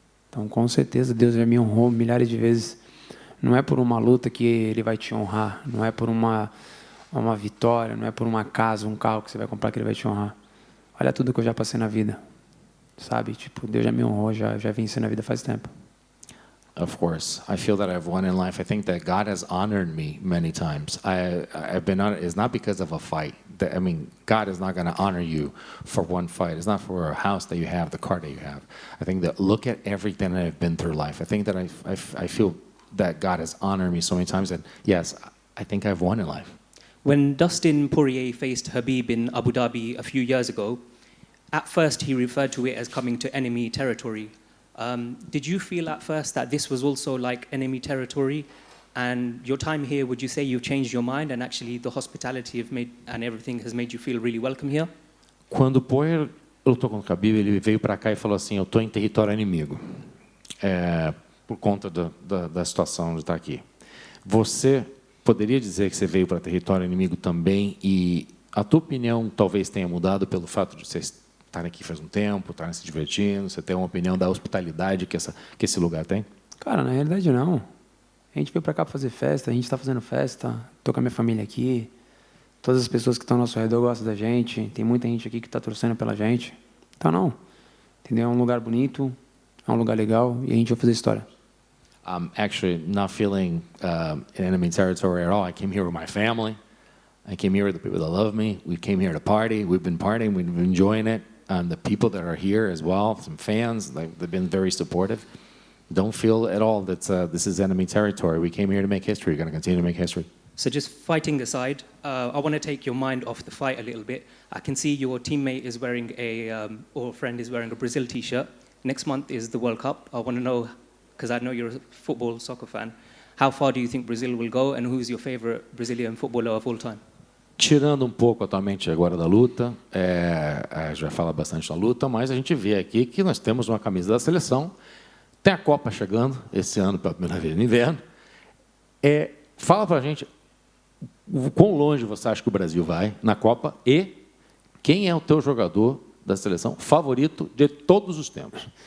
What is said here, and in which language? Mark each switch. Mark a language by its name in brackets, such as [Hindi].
[Portuguese] Então, com certeza, Deus já me honrou milhares de vezes. Não é por uma luta que Ele vai te honrar. Não é por uma vitória, não é por uma casa, um carro que você vai comprar que Ele vai te honrar. Olha tudo que eu já passei na vida. Sabe, tipo, Deus já me honrou, já venci na vida faz tempo. [English] Of course, I feel that I've won in life. I think that God has honored me many times. I've been honored. It's not because of a fight. I mean, God is not going to honor you for one fight. It's not for a house that you have, the car that you have. I think that look at everything that I've been through life. I think that I feel that God has honored me so many times. And yes, I think I've won in life. When Dustin Poirier faced Khabib in Abu Dhabi a few years ago, at first he referred to it as coming to enemy territory. Did you feel at first that this was also like enemy territory? And your time here, would you say you've changed your mind and actually the hospitality and everything has made you feel really welcome here? [Portuguese] Quando o Poirier lutou com o Khabib, ele veio para cá e falou assim: eu estou em território inimigo, por conta da situação de estar aqui. Você poderia dizer que você veio para território inimigo também e a tua opinião talvez tenha mudado pelo fato de você estar aqui faz um tempo, estar se divertindo, você tem uma opinião da hospitalidade que esse lugar tem? Cara, na realidade não. A gente veio para cá para fazer festa, a gente está fazendo festa, estou com a minha família aqui, todas as pessoas que estão ao nosso redor gostam da gente, tem muita gente aqui que está torcendo pela gente. Então não, entendeu? É um lugar bonito, é um lugar legal e a gente vai fazer história. [English] I'm actually not feeling in enemy territory at all. I came here with my family. I came here with the people that love me. We came here to party. We've been partying. We've been enjoying it. The people that are here as well, some fans, they've been very supportive. Don't feel at all that this is enemy territory. We came here to make history. We're going to continue to make history. So just fighting aside, I want to take your mind off the fight a little bit. I can see your teammate is wearing or friend is wearing a Brazil t-shirt. Next month is the World Cup. I want to know, because I know you're a football, soccer fan, how far do you think Brazil will go, and who's your favorite Brazilian footballer of all time? [Portuguese] Tirando um pouco atualmente agora da luta, a gente vai falar bastante da luta, mas a gente vê aqui que nós temos uma camisa da seleção, tem a Copa chegando, esse ano pela primeira vez no inverno. Fala pra gente o quão longe você acha que o Brasil vai na Copa e quem é o teu jogador da seleção favorito de todos os tempos?